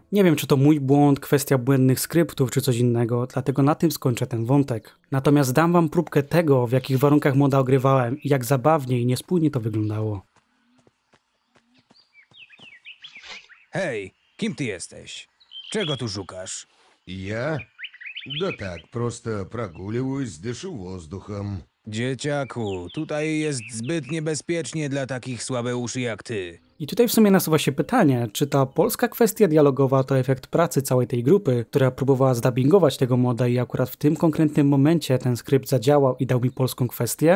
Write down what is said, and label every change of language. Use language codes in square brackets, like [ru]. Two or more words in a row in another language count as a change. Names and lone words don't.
[pl] Nie wiem, czy to mój błąd, kwestia błędnych skryptów, czy coś innego, dlatego na tym skończę ten wątek. Natomiast dam wam próbkę tego, w jakich warunkach moda ogrywałem i jak zabawnie i niespójnie to wyglądało. Hej, kim ty jesteś? Czego tu szukasz? [ru] Я? Да так, просто прогуливаюсь, дышу воздухом. [pl] Dzieciaku, tutaj jest zbyt niebezpiecznie dla takich słabeuszy jak ty. I tutaj w sumie nasuwa się pytanie, czy ta polska kwestia dialogowa to efekt pracy całej tej grupy, która próbowała zdubbingować tego moda i akurat w tym konkretnym momencie ten skrypt zadziałał i dał mi polską kwestię?